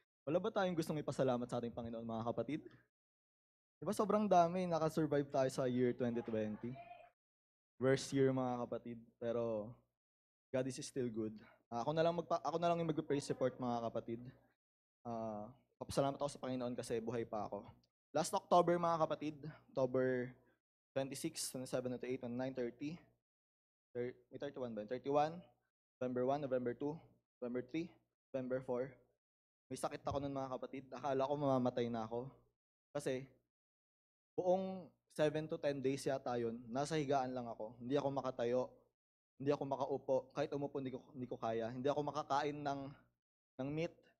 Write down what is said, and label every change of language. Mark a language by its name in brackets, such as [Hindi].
[Filipino] Wala ba tayong gustong ipasalamat sa ating Panginoon, mga kapatid? Diba sobrang dami, nakasurvive tayo sa year 2020. Worst year, mga kapatid. Pero [English] God is still good. [Filipino] Ako na lang yung mag-praise report, mga kapatid. Papasalamat ako sa Panginoon kasi buhay pa ako. Last October, mga kapatid, October 26, 27, 28, 29, 30. May 31 ba? 31, November 1, November 2, November 3, November 4. May sakit ako nun, mga kapatid. Akala ko mamamatay na ako. Kasi buong 7 to 10 days yata yun, nasa higaan lang ako. Hindi ako makatayo, hindi ako makaupo. Kahit umupo, hindi ko kaya. Hindi ako makakain ng meat.